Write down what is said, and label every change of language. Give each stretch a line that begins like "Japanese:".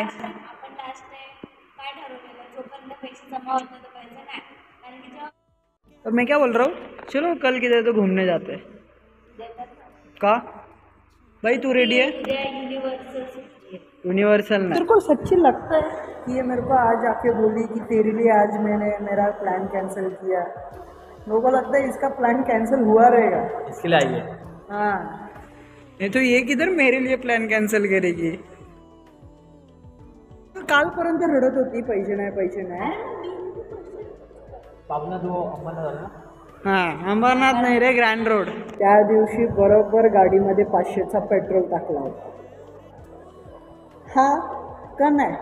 Marathi: आपण लास्ट काय ठरवलेलं, जोपर्यंत पैसे जमा होत नाही तोपर्यंत नाही. कारण की जेव्हा
Hindi: और मैं क्या बोल रहा हूँ, चलो कल किधर तो घूमने जाते हैं. का भाई तू रेडी है? यूनिवर्सल ना. तेरे को सच्ची लगता है कि ये मेरे को आज आके बोली कि तेरे लिए आज मैंने मेरा प्लान कैंसिल किया? मेरे को लगता है इसका प्लान कैंसिल हुआ रहेगा. इसके लिए आई है. हाँ नहीं तो ये किधर मेरे लिए प्लान कैंसिल करेगी.
Marathi: कालपर्यंत रडत होती पैसे नाही. पापना तो अंबरनाथ झाला ना. हां अंबरनाथ नाही रे, ग्रँड रोड. त्या दिवशी बरोबर गाडीमध्ये 500चा पेट्रोल टाकला होता. हा का नाही?